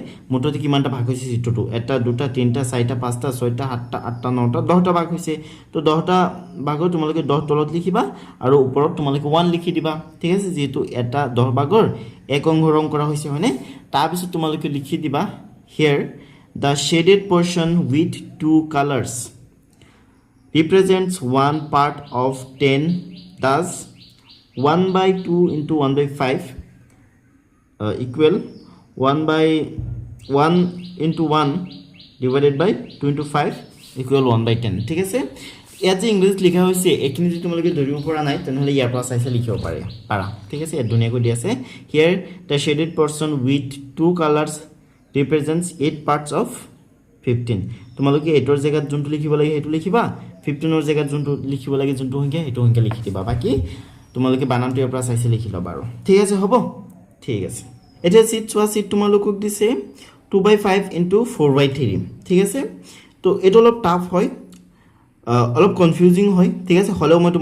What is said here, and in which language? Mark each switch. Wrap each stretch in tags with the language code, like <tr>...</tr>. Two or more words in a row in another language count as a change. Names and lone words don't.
<as>মুঠতে কিমানটা ভাগ হৈছে চিত্ৰটো এটা দুটা তিনিটা চাৰিটা পাঁচটা ছয়টা সাতটা আঠটা নটা 10টা ভাগ হৈছে তো 10টা ভাগৰ তোমালোকে 10 তলত লিখিবা আৰু ওপৰত তোমালোকে 1 লিখি দিবা ঠিক আছে যেহেতু এটা 10 ভাগৰ এক অংশ ৰং কৰা হৈছে হয়নে তাৰপিছত তোমালোকে লিখি দিবা</as> <en>here the shaded portion with two colors represents one part of 10, thus 1 by 2 into 1 by 5 equal 1 by 1 into 1 divided by 2 into 5 equal 1 by 10</en> <as>ঠিক আছে ইয়াত যে ইংলিশ লিখা হৈছে এখিনি যদি তোমালোকে ধৰিব পৰা নাই তেনেহলে ইয়াৰ পৰা চাইছে লিখিব পাৰা ঠিক আছে ইয়াত ধুনীয়াকৈ দি আছে</as> <en>here the shaded portion with two colors represents 8 parts of 15</en> <as>তোমালোকে 8 ৰ জায়গাত যোনটো লিখিব লাগে হেতু লিখিবা 15 ৰ জায়গাত যোনটো লিখিব লাগে যোনটো সংখ্যা হেতু সংখ্যা লিখি দিবা বাকি তোমালোকে বানানটো ইয়াৰ পৰা চাইছে লিখি লবা আৰু ঠিক আছে হ'ব ঠিক আছে এটা সিট চোৱা সিট তোমালোকক দিছে 2/5 into 4/3 ঠিক আছে তো এটা অলপ টাফ হয় অলপ কনফিউজিং হয় ঠিক আছে হলেও মই</as>